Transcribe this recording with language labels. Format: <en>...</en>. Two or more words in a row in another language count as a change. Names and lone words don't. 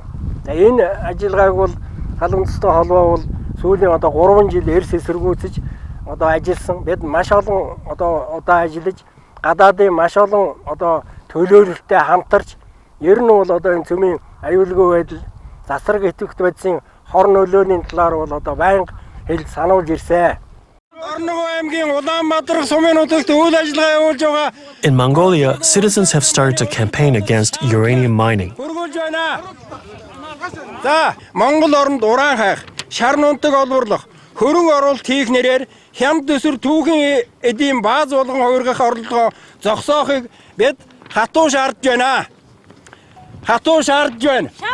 <mn>За энэ ажиллагааг бол гал үндэстэй холбоо бол сүүлийн одоо 3 жил эрс эсэргүүцэж одоо ажилласан. Бид маш олон одоо ажиллаж гадаадын маш олон одоо төлөөлөлтөд хамтарч ер нь бол одоо энэ цөмийн аюулгүй байдал засвар идэвхтэй байдлын хор нөлөөний талаар бол одоо байнга хэл сануулж ирсэн.</mn> <en>In Mongolia, citizens have started a campaign against uranium mining.</en> <mn>За, Монгол оронд уран хайх, шар нунтаг олборлох, хөрөнгө оруулалт хийх нэрээр хямд төсвөр түүхэн эдийн бааз болгон хувиргах орлогоо зогсоохыг бид хатуу шаардж байна. Хатуу шаардж байна.</mn>